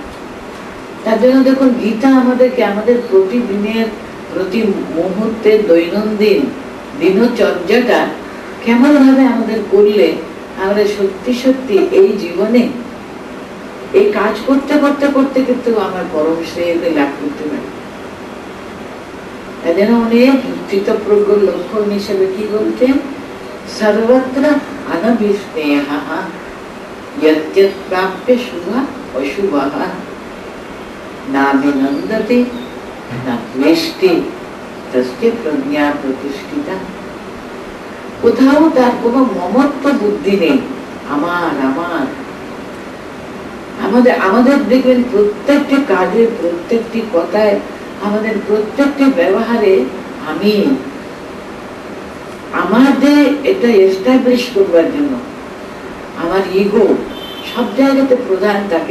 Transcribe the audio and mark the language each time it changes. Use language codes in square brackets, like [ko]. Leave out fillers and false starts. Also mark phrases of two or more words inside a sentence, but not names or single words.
[bn] তার জন্য দেখুন, গীতা আমাদেরকে আমাদের প্রতিদিনের প্রতি মুহূর্তে দৈনন্দিন দিনচর্যাটা কেমন ভাবে আমাদের করলে আমরা সত্যি সত্যি এই জীবনে এই কাজ করতে করতে করতে কিন্তু আমার পরম শ্রেয়কে লাভ করতে পারি। তাই জন্য অনেক স্থিতপ্রজ্ঞ লক্ষণ হিসেবে কি বলছেন, [sa] সর্বত্র অনভিস্নেহ यद्यत् प्राप्य शुभ अशुभः नाभिनन्दति না দ্বেষ্টি তস্যে প্রজ্ঞা প্রতিষ্ঠিতা। [bn] কোথাও তার কোনো মমত্ব বুদ্ধি নেই, আমার আমার। আমাদের দেখবেন প্রত্যেকটি কাজে, প্রত্যেকটি কথায়, আমাদের প্রত্যেকটি ব্যবহারে আমি, আমাদের এটা এস্টাবলিশ করবার জন্য আমার ইগো সব জায়গাতে প্রধান থাকে।